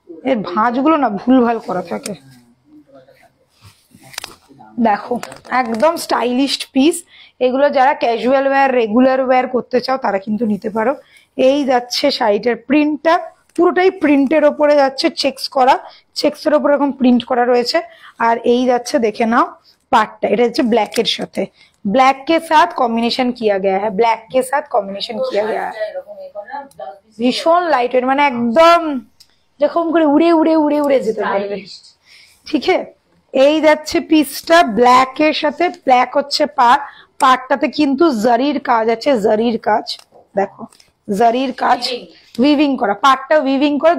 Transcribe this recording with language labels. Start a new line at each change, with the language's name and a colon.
Bangla: এর ভাঁজগুলো না ভুলভাল করা থাকে, দেখো একদম স্টাইলিশ পিস। এগুলো যারা ক্যাজুয়াল ওয়্যার, রেগুলার ওয়্যার করতে চাও তারা কিন্তু নিতে পারো। এই যাচ্ছে শাড়িটার প্রিন্টটা, পুরোটাই প্রিন্টের ওপরে যাচ্ছে, চেক্স করা, চেক্স এর ওপরে এরকম প্রিন্ট করা রয়েছে। আর এই যাচ্ছে দেখে নাও পার্টটা, এটা হচ্ছে ব্ল্যাক এর সাথে,
Hindi: ब्लैक के साथ कॉम्बिनेशन किया गया है, ब्लैक के साथ कॉम्बिनेशन किया गया है।
Bangla: ভীষণ লাইট ওয়েট, মানে একদম যখন করে উড়ে উড়ে উড়ে উড়ে যেতে পারবে, ঠিক আছে। এই যাচ্ছে পিসটা ব্ল্যাক এর সাথে, ব্ল্যাক হচ্ছে পার্টটাতে কিন্তু জারির কাজ আছে, জারির কাজ দেখো, জারির কাজ উইভিং করা, পার্টটা উইভিং করা।